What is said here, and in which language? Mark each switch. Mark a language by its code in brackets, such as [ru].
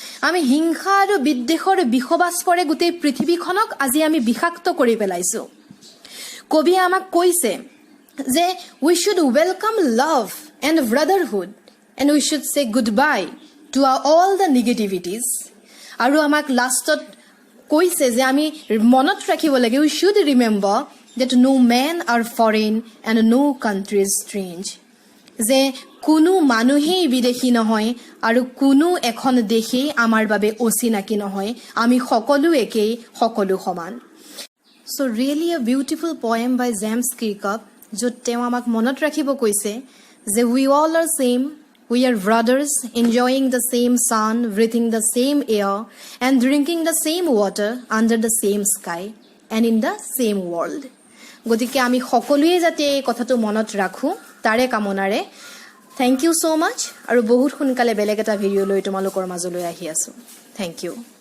[as] আমি হিংসা আৰু বিদ্বেষৰ বিষবাস্পৰে গোটেই পৃথিৱীখনক আজি আমি বিষাক্ত কৰি পেলাইছোঁ। কবিয়ে আমাক কৈছে যে [en] We should welcome love and brotherhood and we should say goodbye to all the negativities. [as] আৰু আমাক লাষ্টত কৈছে যে আমি মনত ৰাখিব লাগে, [en] we should remember that no man are foreign and no country is strange. [as] যে কোনো মানুহেই বিদেশী নহয় আৰু কোনো এখন দেশেই আমাৰ বাবে অচিনাকি নহয়। আমি সকলো একেই, সকলো সমান। [en] So really a beautiful poem by James Kirkup, [as] য'ত তেওঁ আমাক মনত ৰাখিব কৈছে যে [en] we all are same. We are brothers, enjoying the same sun, breathing the same air, and drinking the same water under the same sky, and in the same world. [as] গতিকে আমি সকলোৱে যাতে এই কথাটো মনত ৰাখোঁ, তাৰে কামনাৰে [en] Thank you so' much. [as] আৰু বহুত সোনকালে বেলেগ এটা ভিডিঅ' লৈ তোমালোকৰ মাজলৈ আহি আছোঁ। [en] Thank you.